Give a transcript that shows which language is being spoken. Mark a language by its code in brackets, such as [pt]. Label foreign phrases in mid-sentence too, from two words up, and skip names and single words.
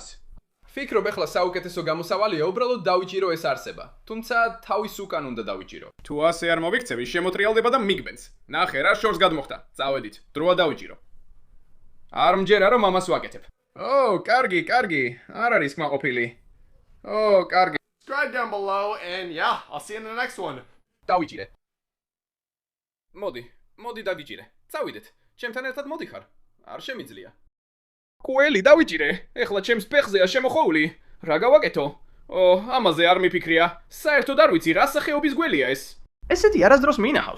[ka] ვფიქრობ ახლა საუკეთესო გამოსავალია უბრალოდ დავიჭირო ეს არსება. თუმცა თავის უკან უნდა დავიჭირო. თუ ასე არ მოვიქცევი, შემოტრიალდება და მიგბენს. ნახე რა შორს გადმოხდა. წავედით, დროა დავიჭირო. არ მჯერა რომ ამას ვაკეთებ. კარგი, არ არის კმაყოფილი. კარგი. [en] Subscribe down below and yeah, I'll see you in the next one. [ka] დავიჭირე. მოდი დავიჭირე. წავიდეთ. ჩემთან ერთად მოდიხარ. არ შემიძლია. გველი დავიჭირე. ეხლა ჩემს ფეხზეა შემოხოული. რა გავაკეთო? ამაზე არ მიფიქრია. საერთოდ არ ვიცი რა სახეობის გველია ეს. ესეთი არასდროს მინახავს.